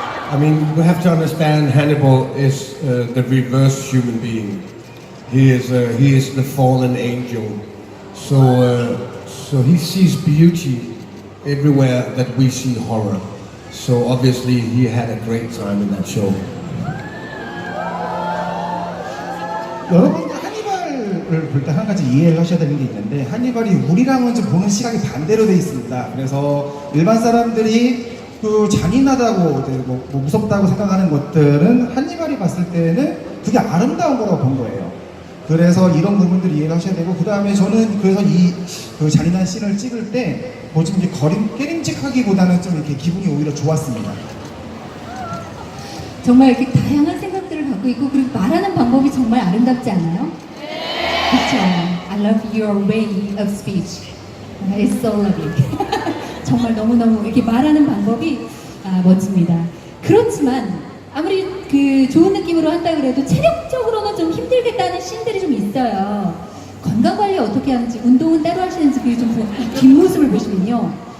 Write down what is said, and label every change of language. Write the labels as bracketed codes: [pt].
[en] I mean, we have to understand Hannibal is the reverse human being. He is the fallen angel. So he sees beauty everywhere that we see horror. So obviously he had a great time in that show. [ko] 여러분들 하니발을 볼 때 한 가지 이해를 하셔야 되는 게 있는데 하니발이 우리랑은 좀 보는 시각이 반대로 돼 있습니다. 그래서 일반 사람들이 그 잔인하다고 뭐 무섭다고 생각하는 것들은 하니발이 봤을 때는 그게 아름다운 거라고 본 거예요. 그래서 이런 부분들 이해를 하셔야 되고 그 다음에 저는 그래서 그 잔인한 씬을 찍을 때 뭐 좀 이렇게 깨림직하기보다는 좀 이렇게 기분이 오히려 좋았습니다. 정말 이렇게 다양한 생각들을 갖고 있고 그리고 말하는 방법이 정말 아름답지 않아요? 그렇죠. [en] I love your way of speech. It's so lovely. [ko] 정말 너무너무 이렇게 말하는 방법이 멋집니다. 그렇지만 아무리 그 좋은 느낌으로 한다 그래도 체력적으로는 좀 힘들겠다는 씬들이 좀 있어요. 건강관리 어떻게 하는지 운동은 따로 하시는지 그 좀 뒷모습을 보시면요.